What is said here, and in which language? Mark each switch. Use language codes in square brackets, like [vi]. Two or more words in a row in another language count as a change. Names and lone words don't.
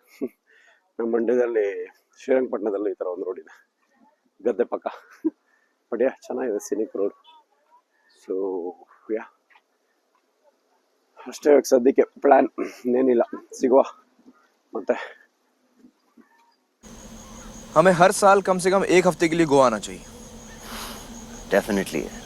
[kn] ನಮ್ಮ ಮಂಡ್ಯದಲ್ಲಿ ಶ್ರೀರಂಗಪಟ್ಟಣದಲ್ಲೂ ಈ ಥರ ಒಂದು ರೋಡ್ ಇದೆ, ಗದ್ದೆ ಪಕ್ಕ. ಬಟ್ ಚೆನ್ನಾಗಿದೆ, [en] scenic road. [kn] ಸೊ ಅಷ್ಟೇ ಸದ್ಯಕ್ಕೆ ಪ್ಲ್ಯಾನ್, ಇನ್ನೇನಿಲ್ಲ. ಸಿಗುವ ಮತ್ತೆ. [hi] हमें हर साल कम से कम एक हफ्ते के लिए गोवा आना चाहिए. डेफिनेटली